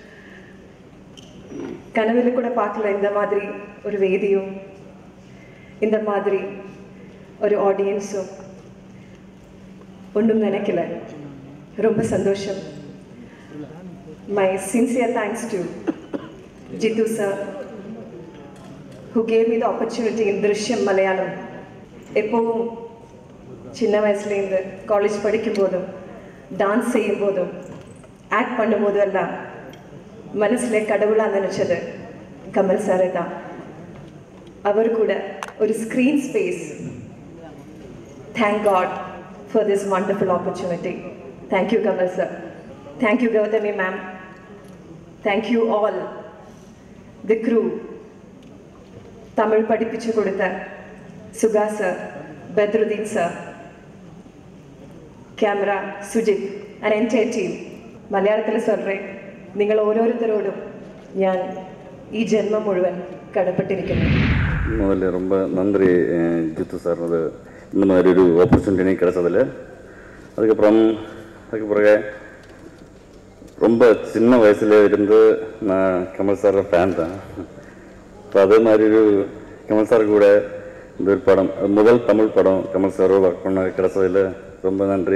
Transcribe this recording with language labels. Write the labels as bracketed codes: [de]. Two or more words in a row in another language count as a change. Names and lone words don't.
[ta] கனவுல கூட பார்க்கல இந்த மாதிரி ஒரு வேதியும் இந்த மாதிரி ஒரு ஆடியன்ஸும் ஒன்றும் நினைக்கல. ரொம்ப சந்தோஷம். [en] My sincere thanks to Jithu sir who gave me the opportunity in Drishyam Malayalam. [ta] எப்பவும் சின்ன வயசுலேருந்து காலேஜ் படிக்கும் போதும் டான்ஸ் செய்யும் போதும் ஆக்ட் பண்ணும்போது எல்லாம் மனசில் கடவுளாக நினச்சது கமல் சாரை தான். அவர் கூட ஒரு [en] screen space. thank God for this wonderful opportunity. Thank you Kamal sir. Thank you Gautami ma'am. thank you all the crew. [ta] தமிழ் படிப்பிச்சு கொடுத்த சுகா சார், பத்ருதீன் சார், கேமரா சுஜித் [en] and entire team. [ta] மலையாளத்தில் சொல்கிறேன், [ml] നിങ്ങൾ ഓരോരുത്തരോടും ഞാൻ ഈ ജന്മം മുഴുവൻ കടപ്പെട്ടിരിക്കുന്നു. [ta] முதல்ல ரொம்ப நன்றி ஜித்து சார், அது இந்த மாதிரி ஒரு ஆப்பர்ச்சுனிட்டி கிடைச்சதில். அதுக்கு பிறகு ரொம்ப சின்ன வயசுல இருந்து நான் கமல் சாரோட ஃபேன் தான். இப்போ அதே மாதிரி ஒரு கமல் சார் கூட இந்த ஒரு படம், முதல் தமிழ் படம் கமல் சாரோ ஒர்க் பண்ண கிடைச்சதில் ரொம்ப நன்றி.